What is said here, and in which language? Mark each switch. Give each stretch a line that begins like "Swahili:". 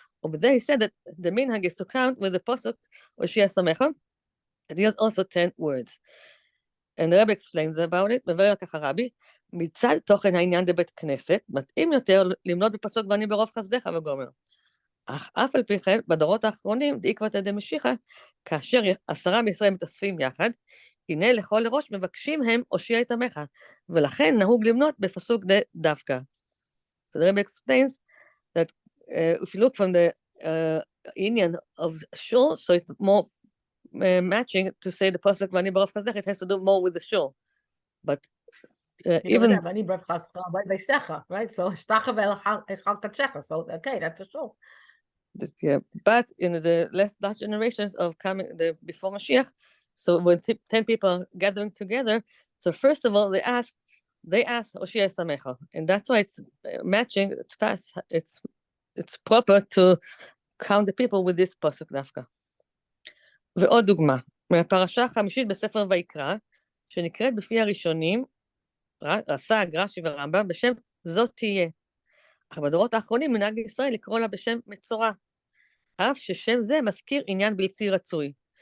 English: Over there he said that the minhag is to count with the pasuk Hoshea Samecha, and he has also 10 words. And the Rebbe explains about it,
Hebrew: מבאר כך הרבי, מצד תוכן העניין דבית כנסת, מתאים יותר למנות בפסוק ואני ברוב חסדיך וגומר. אך אף על פי כן, בדורות האחרונים, דעקבתא דמשיחא, כאשר 10 מישראל מתאספים יחד, הנה לכל ראש מבקשים הם הושיע את עמך, ולכן נהוג למנות בפסוק דווקא.
English: So the Rebbe explains that if you look from the inyan of shul, so it's more matching to say the pasuk v'ani barov chasdech, it has to do more with the shul. But even v'ani barov chasdech, right? So shtacha ve'echal kachecha. So okay, that's a shul. Yeah, but in the last generations of coming before Mashiach, so when 10 people are gathering together, so first of all they ask Hoshea Samecha, and that's why it's matching. It's fast. It's proper to count the people with this pasuk dafka.
Hebrew: ועוד דוגמה, מהפרשה החמישית בספר ויקרא, שנקראת בפי הראשונים, רס"ג, רש"י ורמב"ם, בשם זאת תהיה. אך בדורות האחרונים מנהג ישראל לקרוא לה בשם מצורע, אף ששם זה מזכיר עניין בלתי רצוי.